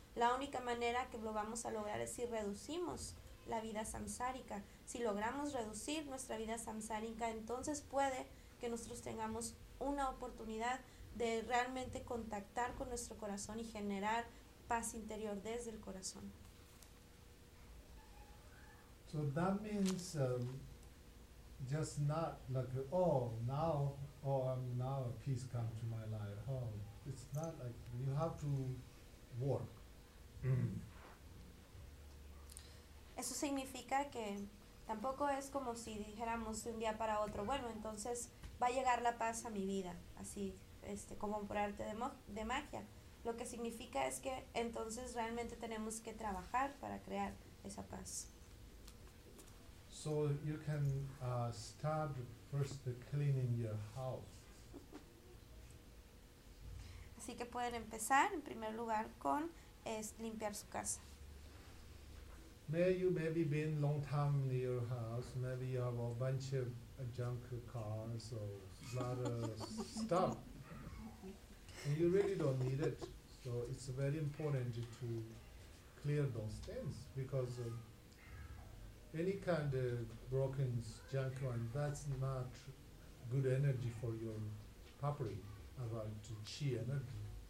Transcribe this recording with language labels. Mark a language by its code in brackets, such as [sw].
[es] La única manera que lo vamos a lograr es si reducimos la vida samsárica. Si logramos reducir nuestra vida samsárica, entonces puede que nosotros tengamos una oportunidad de realmente contactar con nuestro corazón y generar paz interior desde el corazón. [en] So that means just not like, now peace come to my life. Oh, it's not like you have to work. [es] Eso significa que tampoco es como si dijéramos de un día para otro, bueno, entonces va a llegar la paz a mi vida, así como por arte de magia. Lo que significa es que entonces realmente tenemos que trabajar para crear esa paz. [en] So you can start first cleaning your house. [es] Así que pueden empezar en primer lugar con limpiar su casa. [en] May you maybe been long time in your house, maybe you have a bunch of junk cars or a lot of stuff. And you really don't need it. So it's very important to clear those things, because any kind of broken junk, and that's not good energy for your property, about chi energy.